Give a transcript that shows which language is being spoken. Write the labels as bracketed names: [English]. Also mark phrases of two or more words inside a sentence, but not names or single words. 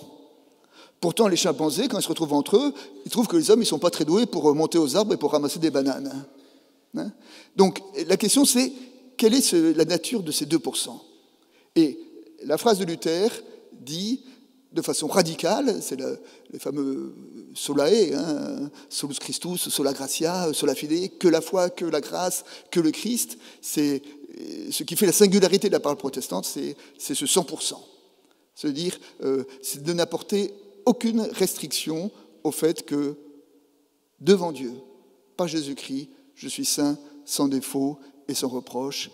[French] Pourtant, les chimpanzés, quand ils se retrouvent entre eux, ils trouvent que les hommes ne sont pas très doués pour monter aux arbres et pour ramasser des bananes. Hein? Donc, la question, c'est quelle est la nature de ces 2%? Et la phrase de Luther dit, de façon radicale, c'est les fameux solae, hein, [Latin] solus Christus, sola gratia, sola fide, [French] que la foi, que la grâce, que le Christ, c'est ce qui fait la singularité de la parole protestante, c'est ce 100%. C'est-à-dire, c'est de n'apporter aucune restriction au fait que, devant Dieu, par Jésus-Christ, je suis saint, sans défaut et sans reproche.